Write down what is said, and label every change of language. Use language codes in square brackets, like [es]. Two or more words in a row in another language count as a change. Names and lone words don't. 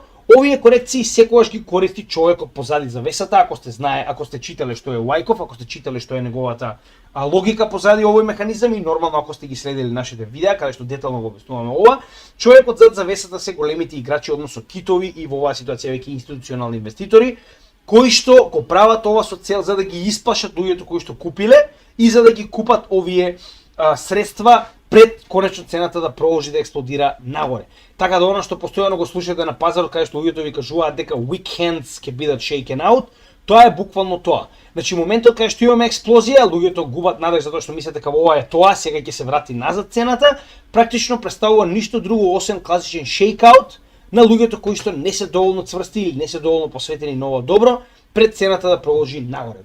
[mk] Овие корекции секогаш ги користи човекот позади завесата, ако сте читале што е Wyckoff, ако сте читале што е неговата логика позади овој механизам и нормално ако сте ги следили нашите видеа, каде што детално го објаснуваме ова, човекот зад завесата се големите играчи, односно китови и во оваа ситуација веќе институционални инвеститори, кои што го прават ова со цел за да ги исплашат луѓето кои што купиле и за да ги купат овие средства пред конечно цената да продолжи да експлодира нагоре. Така да она што постојано го слушате на пазарот каде што луѓето ви кажуваат дека [en] weak hands [mk] ќе бидат [en] shaken out, [mk] тоа е буквално тоа. Значи моментот каде што имаме експлозија, луѓето губат надеж затоа што мислат дека ова е тоа, сега ќе се врати назад цената, практично представува ништо друго освен класичен shakeout на луѓето кои што не се доволно цврсти или не се доволно посветени на ова добро пред цената да продолжи нагоре.